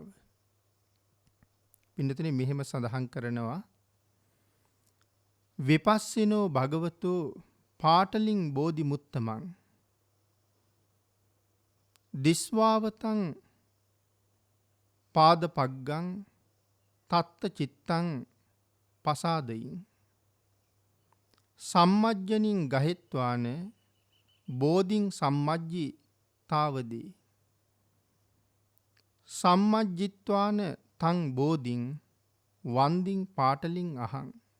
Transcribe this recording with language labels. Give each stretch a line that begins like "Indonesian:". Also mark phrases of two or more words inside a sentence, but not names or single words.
Sinhala: පින්නතුනි, මෙහෙම සඳහන් කරනවා
Pali: විපස්සිනෝ භගවතෝ පාටලින් බෝධි මුත්තමං දිස්වාවතං පාද පග්ගං තත්ත චිත්තං පසාදයින් සම්මජ්ජනින් ගහෙත්වාන බෝධින් සම්මජ්ජි තාවදී සම්මජ්ජිත්වාන තං බෝධින් වන්දින් පාටලින් අහං